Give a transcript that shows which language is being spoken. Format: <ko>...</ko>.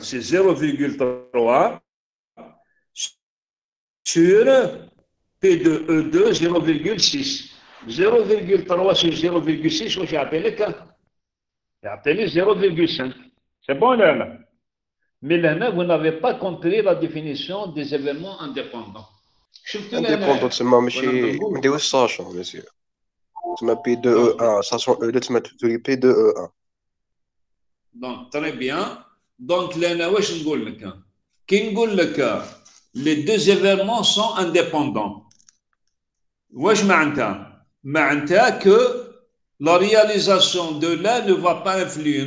<fr>C'est 0,3 sur P de E2, 0,6. 0,3 sur 0,6, j'ai appelé 0,5. C'est bon là? Mais là, vous n'avez pas compris la définition des événements indépendants. Indépendant,</fr> <ar>تسمى ماشي ما نديروش ساشون مسيو. تسمى P de E1 sachant E2 تسمى تولي P de E1.</ar> <fr>Donc, très bien. Donc, là,</fr> <ar>واش نقول لك؟ كي نقول لك</ar> <fr>les deux événements sont indépendants.</fr> <ar>واش معناتها؟ معناتها</ar> <fr>que la réalisation de l'un ne va pas influer.</fr>